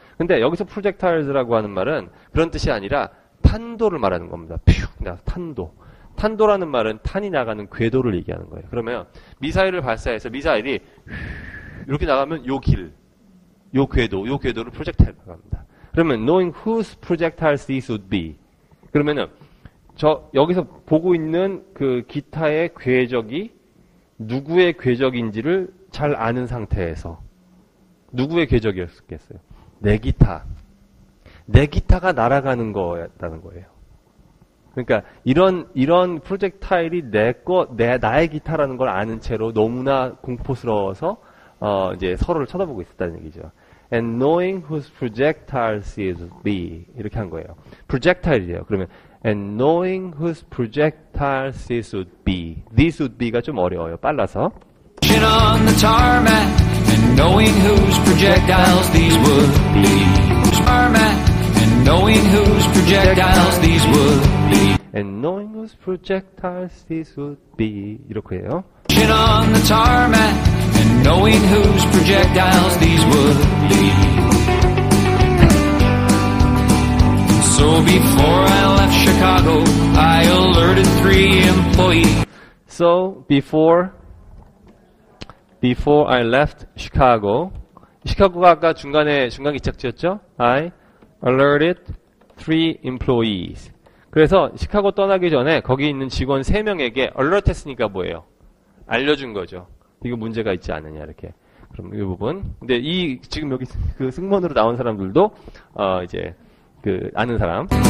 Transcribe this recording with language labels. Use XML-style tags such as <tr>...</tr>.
<ko>근데 여기서 projectiles라고 하는 말은 그런 뜻이 아니라 탄도를 말하는 겁니다. 탄도. 탄도라는 말은 탄이 나가는 궤도를 얘기하는 거예요. 그러면 미사일을 발사해서 미사일이 이렇게 나가면 요 길, 요 궤도를 프로젝타일로 나갑니다. 그러면</ko> <en>knowing whose projectiles these would be.</en> <ko>그러면은 여기서 보고 있는 그 기타의 궤적이 누구의 궤적인지를 잘 아는 상태에서 누구의 궤적이었겠어요? 내 기타가 날아가는 거였다는 거예요. 그러니까 이런 프로젝타일이 나의 기타라는 걸 아는 채로 너무나 공포스러워서 이제 서로를 쳐다보고 있었다는 얘기죠.</ko> <en>And knowing whose projectiles it would be</en> <ko>이렇게 한 거예요. projectile이에요. 그러면</ko> <en>and knowing whose projectiles this would be. This would be가</en> <ko>좀 어려워요. 빨라서.</ko> <en>On the tarmac and knowing whose projectiles these would be. Tarmac and knowing whose projectiles these would be. And knowing whose projectiles this would be.</en> <ko>이렇게 해요.</ko> <en>On the tarmac and knowing whose projectiles these would be. So before I left Chicago, I alerted 3 employees. So before I left Chicago,</en> <ko>시카고가 아까 중간 기착지였죠?</ko> <en>I alerted 3 employees.</en> <ko>그래서 시카고 떠나기 전에 거기 있는 직원 3명에게 alert 했으니까 뭐예요? 알려준 거죠. 이거 문제가 있지 않느냐 이렇게. 그럼 이 부분. 근데 지금 여기 그 승무원으로 나온 사람들도 이제 그 아는 사람.</ko>